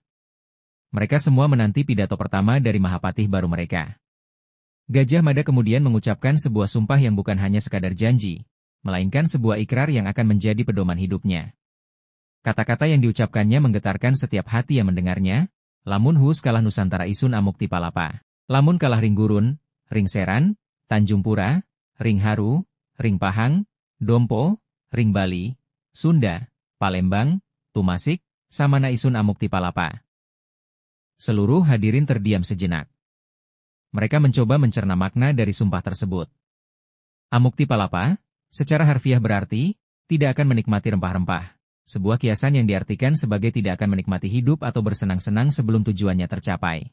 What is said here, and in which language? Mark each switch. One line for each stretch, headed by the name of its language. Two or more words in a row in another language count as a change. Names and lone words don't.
Indonesian: Mereka semua menanti pidato pertama dari Mahapatih baru mereka. Gajah Mada kemudian mengucapkan sebuah sumpah yang bukan hanya sekadar janji, melainkan sebuah ikrar yang akan menjadi pedoman hidupnya. Kata-kata yang diucapkannya menggetarkan setiap hati yang mendengarnya,
Kawi: lamun hus kalah Nusantara isun amuk tipalapa. Lamun kalah ring Gurun, ring Seran, Tanjung Pura, ring Haru, ring Pahang, Dompo, ring Bali, Sunda, Palembang, Tumasik, Samana isun amuk tipalapa.
Indonesian: Seluruh hadirin terdiam sejenak. Mereka mencoba mencerna makna dari sumpah tersebut.
Kawi: Amuk tipalapa,
Indonesian: secara harfiah berarti, tidak akan menikmati rempah-rempah. Sebuah kiasan yang diartikan sebagai tidak akan menikmati hidup atau bersenang-senang sebelum tujuannya tercapai.